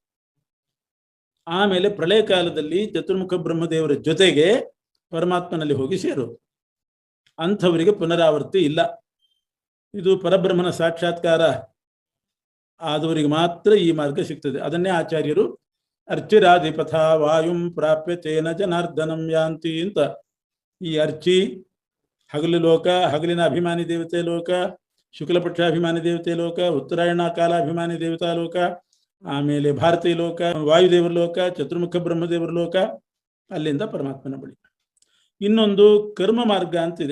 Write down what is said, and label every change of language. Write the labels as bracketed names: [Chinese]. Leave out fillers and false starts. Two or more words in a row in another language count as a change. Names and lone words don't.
[Kannada] ಆಮೇಲೆ ಪ್ರಳಯ ಕಾಲದಲ್ಲಿ ಚತುರ್ಮುಖ ಬ್ರಹ್ಮದೇವರ ಜೊತೆಗೆ ಪರಮಾತ್ಮನಲ್ಲಿ ಹೋಗಿ ಸೇರೋದು. ಅಂಥವರಿಗೆ ಪುನರಾವರ್ತಿ ಇಲ್ಲ. ಇದು ಪರಬ್ರಹ್ಮನ ಸಾಕ್ಷಾತ್ಕಾರ ಆದವರಿಗೆ ಮಾತ್ರ ಈ ಮಾರ್ಗ ಸಿಗ್ತದೆ. ಅದನ್ನೇ ಆಚಾರ್ಯರು [Sanskrit] ಅರ್ಚಿರಾಧಿಪಥ ವಾಯುಂ ಪ್ರಾಪ್ಯ ತೇನ ಜನಾರ್ದನಂ ಯಾಂತಿ ಅಂತ. [Kannada] ಈ ಅರ್ಚಿ ಹಗಲು ಲೋಕ, ಹಗಲಿನ ಅಭಿಮಾನಿ ದೇವತೆ ಲೋಕ, ಶುಕ್ಲಪಕ್ಷಾಭಿಮಾನಿ ದೇವತೆ ಲೋಕ, ಉತ್ತರಾಯಣ ಕಾಲಾಭಿಮಾನಿ ದೇವತಾ ಲೋಕ, ಆಮೇಲೆ ಭಾರತೀಯ ಲೋಕ, ವಾಯುದೇವರ ಲೋಕ, ಚತುರ್ಮುಖ ಬ್ರಹ್ಮದೇವರ ಲೋಕ, ಅಲ್ಲಿಂದ ಪರಮಾತ್ಮನ ಬಳಿ. ಇನ್ನೊಂದು ಕರ್ಮ ಮಾರ್ಗ ಅಂತಿದೆ.